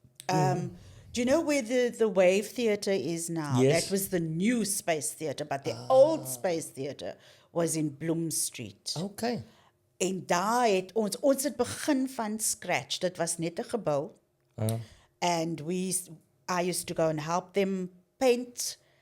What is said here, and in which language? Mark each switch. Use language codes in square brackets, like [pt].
[en] Do you know where the Wave Theatre is now? Yes. That was the new Space Theatre, but the old Space Theatre was in Bloom Street. Okay. [af] En daar het ons het begin van scratch. Dit was net 'n gebou. [en] And I used to go and help them paint.